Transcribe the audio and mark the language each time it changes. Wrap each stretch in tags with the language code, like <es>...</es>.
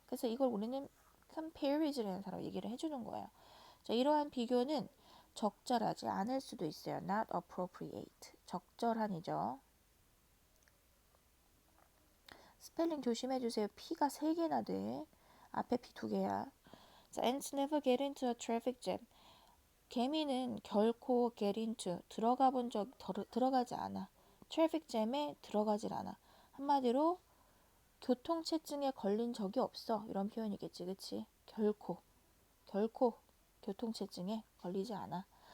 <ko>그래서 이걸 우리는 comparison이라는 단어로 얘기를 해주는 거예요. 자, 이러한 비교는 적절하지 않을 수도 있어요.</ko> <en>Not appropriate.</en> <ko>적절한이죠. 스펠링 조심해주세요. P가 3개나 돼. 앞에 P 2개야.</ko> <en>자, ants never get into a traffic jam.</en> <ko>개미는 결코 get into 들어가지 않아. 트래픽 잼에 들어가질 않아. 한마디로 교통체증에 걸린 적이 없어. 이런 표현이겠지, 그치? 결코 교통체증에 걸리지 않아.</ko>